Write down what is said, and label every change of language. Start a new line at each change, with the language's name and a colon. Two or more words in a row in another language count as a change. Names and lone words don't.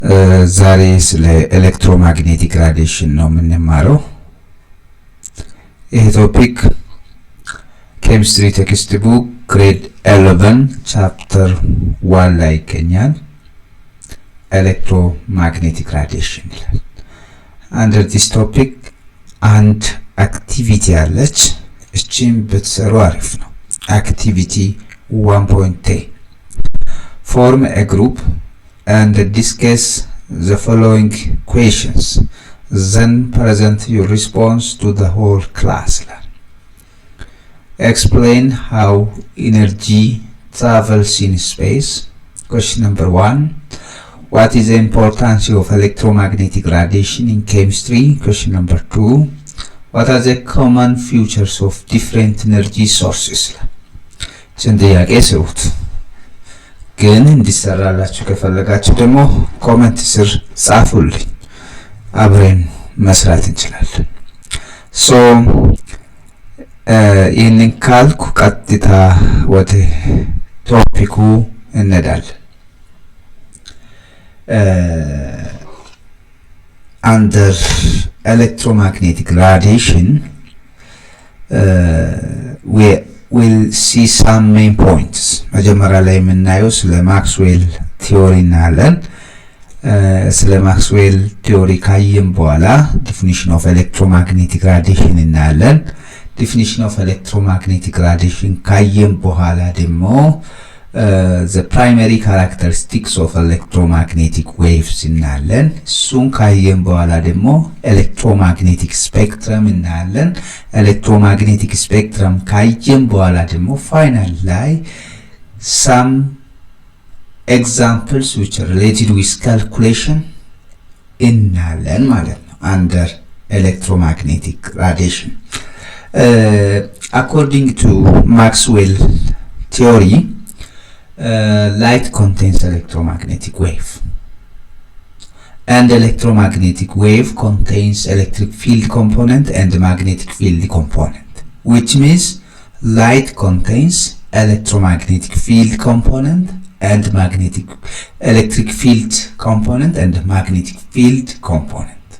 Amharic: ዛሬ ስለ
English: electromagnetic radiation
Amharic: ነው የምንማረው። ይህ ቶፒክ
English: chemistry text book grade 11 chapter 1
Amharic: ላይ ይገኛል።
English: electromagnetic radiation ይላል። under this topic and activity
Amharic: አለች። እቺም ብትሰሩ አሪፍ ነው።
English: activity 1.10 form a group and discuss the following questions, then present your response to the whole class. Explain how energy travels in space. Question number 1, what is the importance of electromagnetic radiation in chemistry? Question number 2, what are the common features of different energy sources?
Amharic: ጥያቄ ስሩት። ግን እንዲሰራላችሁ ከፈለጋችሁ ደግሞ ኮሜንት ስር ጻፉልኝ፣ አብረን መስራት እንችላለን። ሶ ይህንን ካልኩ ቀጥታ ወደ ቶፒኩ እንሄዳለን።
English: under electromagnetic radiation we'll see some main points.
Amharic: መጀመሪያ ላይ የምናየው ስለ ማክስዌል ቲዮሪ እናያለን። ስለ ማክስዌል ቲዮሪ ካየን በኋላ
English: definition of electromagnetic radiation እናያለን። definition of electromagnetic radiation
Amharic: ካየን በኋላ ደግሞ
English: the primary characteristics of electromagnetic waves
Amharic: እናያለን። እሱን ካየን በኋላ ደግሞ
English: electromagnetic spectrum እናያለን። electromagnetic spectrum
Amharic: ካየን በኋላ ደግሞ
English: final ላይ some examples which are related with calculation
Amharic: እናያለን ማለት ነው
English: under electromagnetic radiation. According to Maxwell theory, light contains electromagnetic wave, and electromagnetic wave contains electric field component and magnetic field component, which means light contains electromagnetic field component and electric field component and magnetic field component.